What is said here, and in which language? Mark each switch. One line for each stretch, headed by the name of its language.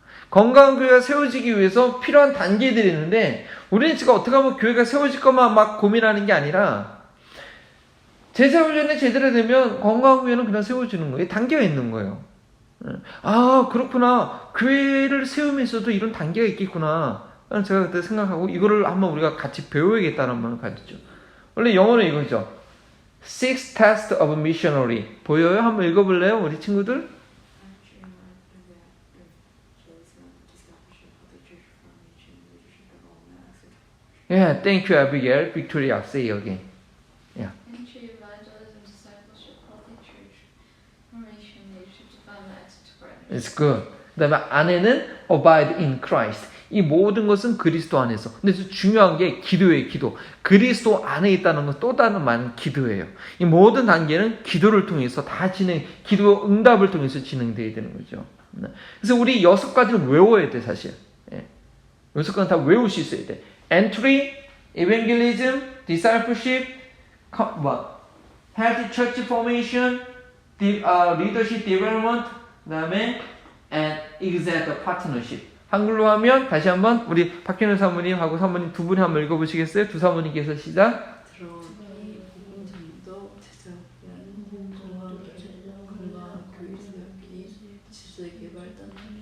Korean: 건강한 교회가 세워지기 위해서 필요한 단계들이 있는데 우리는 지금 어떻게 하면 교회가 세워질 것만 막 고민하는 게 아니라 제자 훈련이 제대로 되면 건강한 교회는 그냥 세워지는 거예요. 단계가 있는 거예요. 아 그렇구나. 교회를 세우면서도 이런 단계가 있겠구나. 제가 그때 생각하고 이거를 한번 우리가 같이 배워야겠다는 말을 가졌죠. 원래 영어는 이거죠.
English: Six Tests of a Missionary.
Korean: 보여요? 한번 읽어볼래요? 우리 친구들?
English: Yeah, thank you, Abigail. Victoria, say again. Yeah. Entry, evangelism, discipleship, healthy church, formation, leadership development, access to partners. It's good.
Korean: 그 다음에 안에는
English: abide in Christ.
Korean: 이 모든 것은 그리스도 안에서. 근데 중요한 게 기도예요, 기도. 그리스도 안에 있다는 건 또 다른 말은 기도예요. 이 모든 단계는 기도를 통해서 다 기도 응답을 통해서 진행되어야 되는 거죠. 그래서 우리 6가지를 외워야 돼, 사실. 6가지 다 외울 수 있어야 돼.
English: Entry, evangelism, discipleship, healthy church formation, leadership development,
Korean: 그 다음에
English: and exact partnership.
Korean: 한글로 하면 다시 한번 우리 박현우 사모님하고 사모님 두 분이 한번 읽어보시겠어요? 두 사모님께서 시작. 들어오니 공정도 제자 공정과 건강한 교회 세우기 지수 개발단.